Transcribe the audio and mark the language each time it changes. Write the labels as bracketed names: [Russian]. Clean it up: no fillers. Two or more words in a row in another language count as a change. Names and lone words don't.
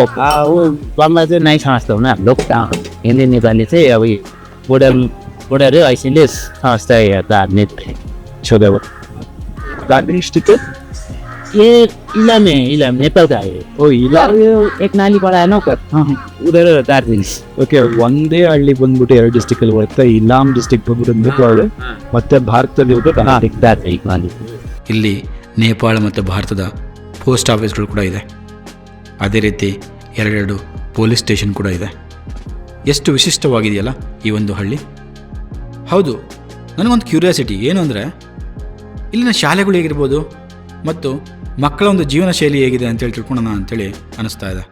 [Hindi] वो बंगला से नहीं समझता हूँ ना लोग। हिंदी नेपाली से अभी बॉर्डर बॉर्डर है, इसीलिए समझता है राजनीति पे। छोड़े वो गाड़ी टिकट ये इलाम है, इलाम नेपाल का है। ओ इला एक नाली पड़ा है ना ऊपर, उधर दार्जिलिंग। [Kannada] ಓಕೆ ಒಂದೇ ಹಳ್ಳಿ ಬಂದ್ಬಿಟ್ಟು ಎರಡು ಡಿಸ್ಟಿಕ್ ಅಲ್ಲಿ ಬರುತ್ತೆ. ಇಲಾಮ್ ಡಿಸ್ಟಿಕ್ ಬಂದ್ಬಿಟ್ಟು ನೇಪಾಳ ಮತ್ತೆ ಭಾರತದಲ್ಲಿ [Hindi] दार्जिलिंग वाली। [Kannada] ಇಲ್ಲಿ ನೇಪಾಳ ಮತ್ತು ಭಾರತದ ಪೋಸ್ಟ್ ಆಫೀಸ್ಗಳು ಕೂಡ ಇದೆ. ಅದೇ ರೀತಿ ಎರಡೆರಡು [English] police station [Kannada] ಕೂಡ ಇದೆ. ಎಷ್ಟು ವಿಶಿಷ್ಟವಾಗಿದೆಯಲ್ಲ ಈ ಒಂದು ಹಳ್ಳಿ. ಹೌದು, ನನಗೊಂದು ಕ್ಯೂರಿಯಾಸಿಟಿ ಏನು ಅಂದರೆ, ಇಲ್ಲಿನ ಶಾಲೆಗಳು ಹೇಗಿರ್ಬೋದು ಮತ್ತು ಮಕ್ಕಳ ಒಂದು ಜೀವನ ಶೈಲಿ ಹೇಗಿದೆ ಅಂತೇಳಿ ತಿಳ್ಕೊಳ್ಳೋಣ ಅಂಥೇಳಿ ಅನ್ನಿಸ್ತಾ ಇದೆ.